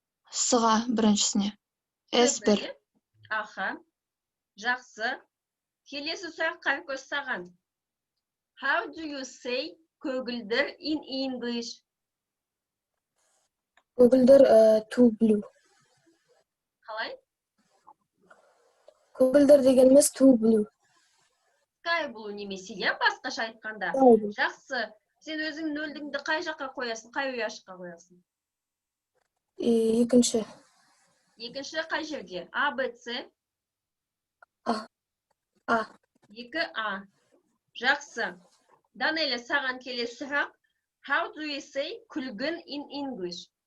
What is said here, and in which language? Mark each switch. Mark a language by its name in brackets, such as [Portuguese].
[Kazakh] С-ға біріншісіне. S1. Аха. Жақсы. Келесі сұрақ Қаракөз саған. [English] How do you say көгілдір in English? [Kazakh] Көгілдір [English] too blue. [Kazakh] Қалай? Көгілдір дегеніміз [English] too blue. Sky blue [Kazakh] немесе, иә, басқаша айтқанда. Жақсы. Сен өзің нөлдігіңді қай жаққа қоясың, қай ұяшыққа қоясың? Екінші. Екінші қай жерге? А, Б, С? А. 2А. Жақсы. Данеля, саған келесі сұрақ. [English] How do you say күлгін in English?